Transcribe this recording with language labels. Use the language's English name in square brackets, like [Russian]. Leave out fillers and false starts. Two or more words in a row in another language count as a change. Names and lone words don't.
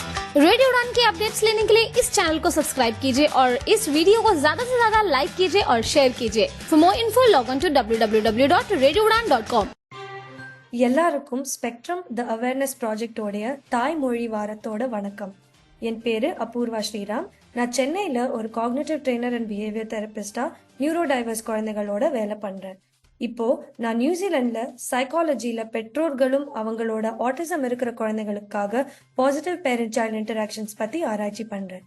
[Hindi] रेडियो उड़ान के अपडेट्स लेने के लिए इस चैनल को सब्सक्राइब कीजिए और इस वीडियो को ज्यादा से ज्यादा लाइक कीजिए और शेयर कीजिए। [English] for more info log on to www.radioudan.com. [Tamil] எல்லாருக்கும் ஸ்பெக்ட்ரம் த அவேர்னஸ் ப்ராஜெக்டோடைய தாய்மொழி வாரத்தோட வணக்கம். என் பேரு அபூர்வா ஸ்ரீராம். நான் சென்னையில் ஒரு [English] cognitive trainer and behavior therapist neuro diverse [Tamil] குழந்தைகளோட வேலை பண்றேன். இப்போ நான் நியூசிலாண்டில் சைக்காலஜியில் பெற்றோர்களும் அவங்களோட ஆட்டிசம் இருக்கிற குழந்தைகளுக்காக [English] positive parent child interactions [Tamil] பற்றி ஆராய்ச்சி பண்ணுறேன்.